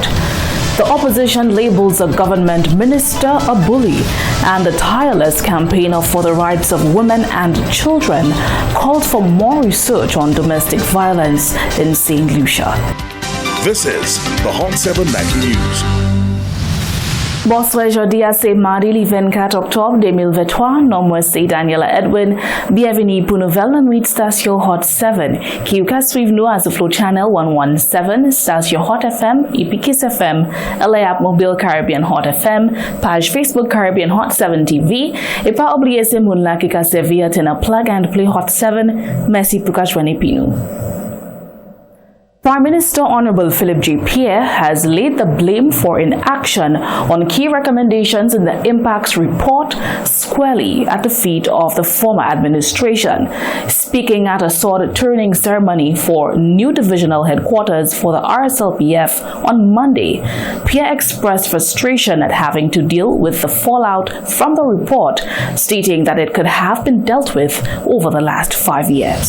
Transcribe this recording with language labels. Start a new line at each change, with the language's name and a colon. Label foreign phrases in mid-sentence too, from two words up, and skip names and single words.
English: The opposition labels a government minister a bully, and the tireless campaigner for the rights of women and children called for more research on domestic violence in St. Lucia. This is the Hot 7 Nightly News.
French: Bonsoir, aujourd'hui, c'est mardi le 24 octobre 2023. Nom moi c'est Daniela Edwin. Bienvenue pour nouvelle nuit station Hot 7 qui vous suivre nous à Flow Channel 117, station Hot FM, Epikis FM, LA App Mobile Caribbean Hot FM, page Facebook Caribbean Hot 7 TV et pas oublier ces moun là qui ka servir à
English: plug and play
French: Hot 7. Merci pour joindre nous.
English: Prime Minister Honorable Philip J. Pierre has laid the blame for inaction on key recommendations in the impacts report squarely at the feet of the former administration. Speaking at a sword-turning ceremony for new divisional headquarters for the RSLPF on Monday, Pierre expressed frustration at having to deal with the fallout from the report, stating that it could have been dealt with over the last 5 years.